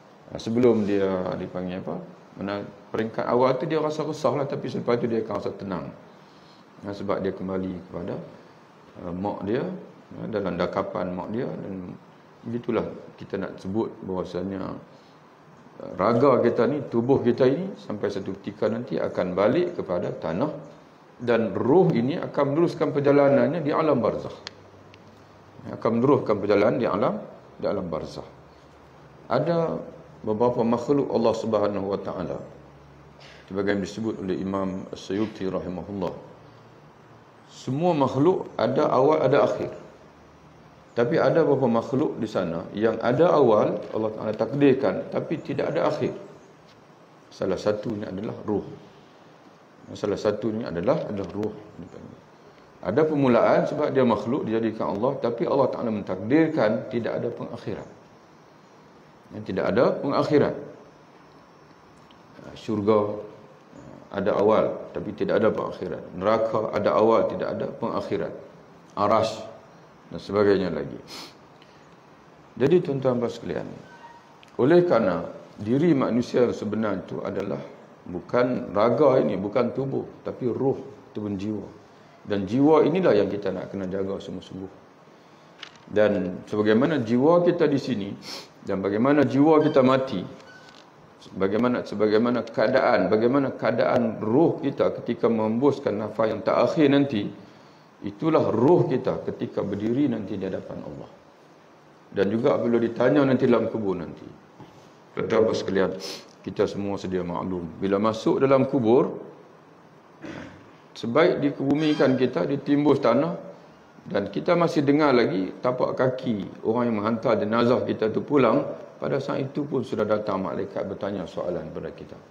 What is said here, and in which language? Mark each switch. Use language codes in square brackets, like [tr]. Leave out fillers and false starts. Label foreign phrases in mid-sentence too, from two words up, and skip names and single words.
[ms] Sebelum dia dipanggil apa? Mana peringkat awal tu dia rasa resah lah, tapi selepas tu dia akan rasa tenang. Sebab dia kembali kepada mak dia, dalam dakapan mak dia. Dan begitulah kita nak sebut bahawasanya raga kita ni, tubuh kita ini sampai satu ketika nanti akan balik kepada tanah, dan ruh ini akan meneruskan perjalanannya di alam barzakh. Akan meneruskan perjalanan di alam barzakh. Ada beberapa makhluk [ar] الله سبحانه وتعالى, [ms] sebagaimana disebut oleh Imam As-Suyuti rahimahullah. Semua makhluk ada awal ada akhir. Tapi ada beberapa makhluk di sana yang ada awal, [ar] الله تعالى [ms] takdirkan, tapi tidak ada akhir. Salah satunya adalah ruh. Salah satunya adalah ruh. Ada permulaan sebab dia makhluk dijadikan Allah, tapi [ar] الله تعالى [ms] mentakdirkan tidak ada pengakhiran. Tidak ada pengakhiran. Syurga ada awal tapi tidak ada pengakhiran. Neraka ada awal, tidak ada pengakhiran. Arash dan sebagainya lagi. Jadi tuan-tuan dan sekalian, oleh kerana diri manusia sebenar itu adalah bukan raga ini, bukan tubuh, tapi ruh, ataupun jiwa. Dan jiwa inilah yang kita nak kena jaga sungguh-sungguh. Dan sebagaimana jiwa kita di sini dan bagaimana jiwa kita mati, bagaimana keadaan ruh kita ketika menghembuskan nafas yang terakhir nanti, itulah ruh kita ketika berdiri nanti di hadapan Allah. Dan juga apabila ditanya nanti dalam kubur nanti. Tuan-tuan sekalian, kita semua sedia maklum, bila masuk dalam kubur, sebaik dikebumikan kita, ditimbus tanah, dan kita masih dengar lagi tapak kaki orang yang menghantar jenazah kita tu pulang. Pada saat itu pun sudah datang malaikat bertanya soalan kepada kita.